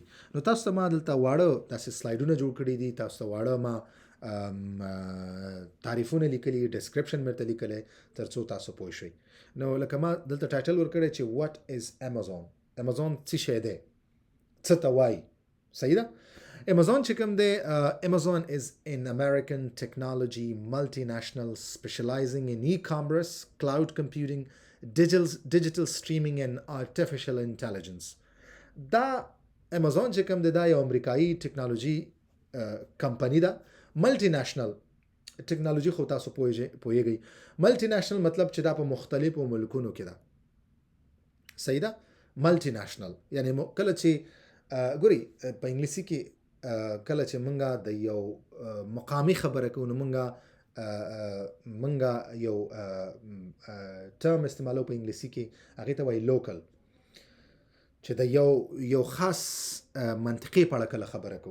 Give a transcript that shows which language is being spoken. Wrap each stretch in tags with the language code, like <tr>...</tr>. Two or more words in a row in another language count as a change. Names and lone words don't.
<ps>نو تاسو ته ما دلته واړه داسې سلایډونه جوړ کړي دي، تاسو ته واړه ما تعریفونه لیکلي، ډسکرپشن مې ورته لیکلی تر څو تاسو پوه شئ. نو لکه ما دلته ټایټل ورکړی چې</ps> <en>What is Amazon,</en> <ps>ايمازون څه شی دی، څه ته وایي. صحیح ده. ايمازون چې کوم دی، ايمازون</ps> <en>is an American technology multinational specializing in e-commerce, cloud computing, digital streaming and artificial intelligence.</en> <ps>دا ايمازون چې کوم دی دا یو امریکایي ټیکنالوژي کمپنی ده.</ps> <en>multi national technology</en> <ps>خو تاسو پوهیږئ.</ps> <en>multi national</en> <ps>مطلب چې دا په مختلفو ملکونو کې ده. صحیح ده.</ps> <en>multi national</en> <ps>یعنی کله چې ګوري په انګلیسي کې کله چې مونږه د یو مقامي خبره کوو نو مونږه یو ټرم استعمالو په انګلیسي کې هغې ته وایي لوکل، چې د یو خاص منطقې په اړه کله خبره کوو.</ps>